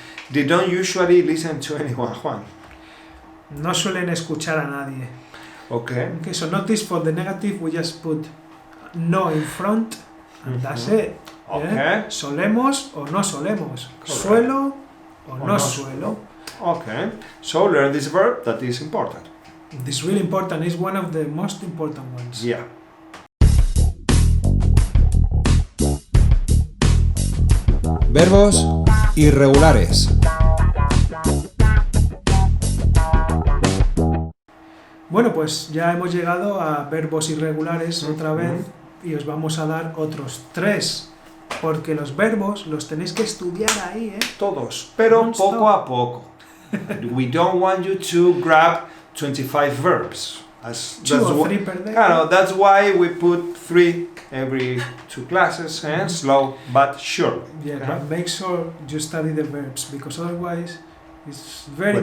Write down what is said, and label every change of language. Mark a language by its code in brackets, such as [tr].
[en] They don't usually listen to anyone, Juan. [es] No suelen escuchar a nadie. [en] Okay. Okay, so notice for the negative we just put no in front and that's it. Okay. [es] Yeah? Solemos o no solemos. [en] Correct. [es] Suelo o O no no suelo. [en] Okay. So learn this verb that is important. This is really important. It's one of the most important ones. Yeah. [es] Verbos irregulares. Bueno, pues ya hemos llegado a verbos irregulares otra vez y os vamos a dar otros 3, porque los verbos los tenéis que estudiar ahí, ¿eh? Todos, pero [en] Non-stop. [es] poco a poco. [en] We don't want you to grab 25 verbs. Two or three per day. Claro, that's why we put 3 every 2 classes, slow but sure. Yeah, but make sure you study the verbs, because otherwise it's very